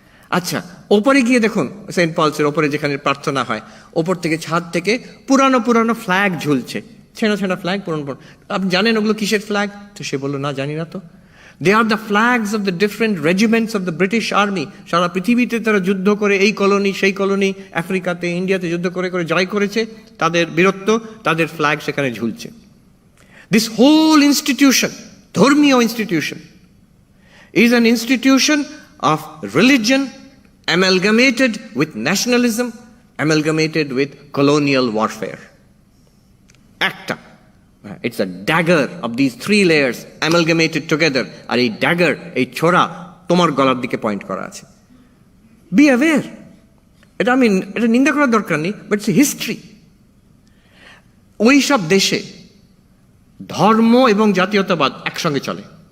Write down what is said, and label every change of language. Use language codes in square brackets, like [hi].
[bn] আচ্ছা, ওপরে গিয়ে দেখুন, সেন্ট পলসের ওপরে যেখানে প্রার্থনা হয়, ওপর থেকে, ছাদ থেকে পুরানো পুরানো ফ্ল্যাগ ঝুলছে, ছেঁড়া ছেঁড়া ফ্ল্যাগ, পুরনো। আপনি জানেন ওগুলো কিসের ফ্ল্যাগ? তো সে বললো, না জানি না তো। [en] They are the flags of the different regiments of the British army. [bn] সারা পৃথিবীতে তারা যুদ্ধ করে, এই কলোনি সেই কলোনি, আফ্রিকাতে, ইন্ডিয়াতে যুদ্ধ করে করে জয় করেছে, তাদের বীরত্ব, তাদের ফ্ল্যাগ সেখানে ঝুলছে। [en] this whole institution, [bn] ধর্মীয় institution, [en] is an institution of religion amalgamated with nationalism, amalgamated with colonial warfare. একটা, it's a dagger of these three layers amalgamated together. [bn] আর এই dagger, এই ছোরা তোমার গলার দিকে পয়েন্ট করা আছে। [en] Be aware. [bn] এটা নিন্দা করার দরকার নেই, [en] But it's history. [bn] ওই সব দেশে ধর্ম এবং জাতীয়তাবাদ একসঙ্গে চলে।